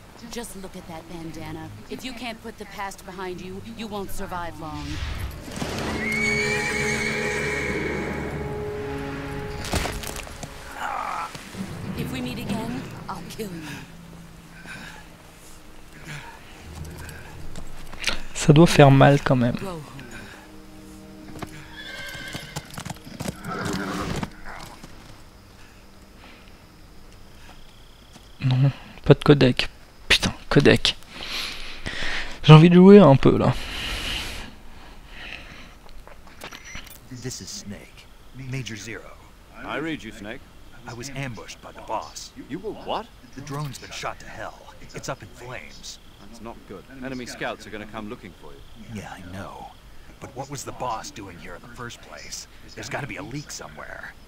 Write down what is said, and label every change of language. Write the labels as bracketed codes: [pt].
[en] Just look at that bandana. If you can't put the past behind you, you won't survive long. If we meet again, I'll kill you. [fr] Ça doit faire mal quand même. Non, pas de codec. Putain, codec. J'ai envie de jouer un peu là. [en] This is Snake, Major Zero. I read you, Snake. I was ambushed by the boss. You were what? The drone's been shot to hell. It's up in flames. That's not good. Enemy scouts are going to come looking for you. Yeah, I know. But what was the boss doing here in the first place? There's got to be a leak somewhere.